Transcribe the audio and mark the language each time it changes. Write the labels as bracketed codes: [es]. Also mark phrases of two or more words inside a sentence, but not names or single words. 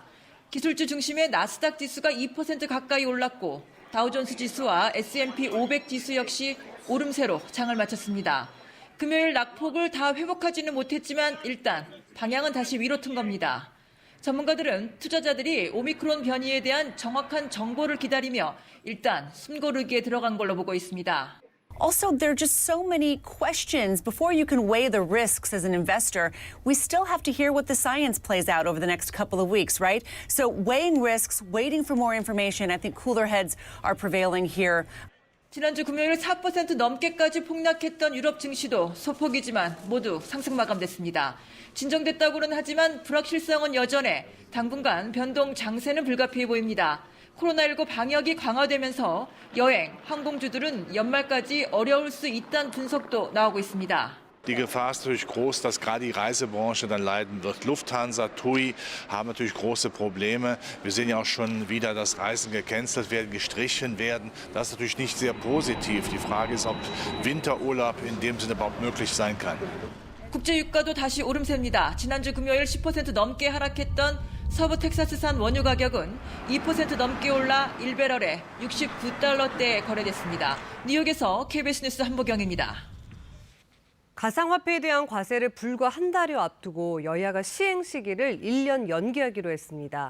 [ko] 기술주 중심의 나스닥 지수가 2% 가까이 올랐고 다우존스 지수와 S&P 500 지수 역시 오름세로 장을 마쳤습니다. 금요일 낙폭을 다 회복하지는 못했지만 일단 방향은 다시 위로 튼 겁니다. 전문가들은 투자자들이 오미크론 변이에 대한 정확한 정보를 기다리며 일단 숨고르기에 들어간 걸로 보고 있습니다. [en] Also, there are just so many questions. Before you can weigh the risks as an investor, we still have to hear what the science plays out over the next couple of weeks, right? So weighing risks, waiting for more information, I think cooler heads are prevailing here. [ko] 지난주 금요일 4% 넘게까지 폭락했던 유럽 증시도 소폭이지만 모두 상승 마감됐습니다. 진정됐다고는 하지만 불확실성은 여전해 당분간 변동 장세는 불가피해 보입니다. 코로나19 방역이 강화되면서 여행, 항공주들은 연말까지 어려울 수 있다는 분석도 나오고 있습니다. [de] Die Gefahr ist natürlich groß, dass gerade die Reisebranche dann leiden wird. Lufthansa, TUI haben natürlich große Probleme. Wir sehen ja auch schon wieder, dass Reisen gecancelt werden, gestrichen werden. Das ist natürlich nicht sehr positiv. Die Frage ist, ob Winterurlaub in dem Sinne überhaupt möglich sein kann. [ko] 국제 유가도 다시 오름세입니다. 지난주 금요일 10% 넘게 하락했던 서부 텍사스산 원유 가격은 2% 넘게 올라 1배럴에 69달러대에 거래됐습니다. 뉴욕에서 KBS 뉴스 한보경입니다. 가상화폐에 대한 과세를 불과 한 달여 앞두고 여야가 시행 시기를 1년 연기하기로 했습니다.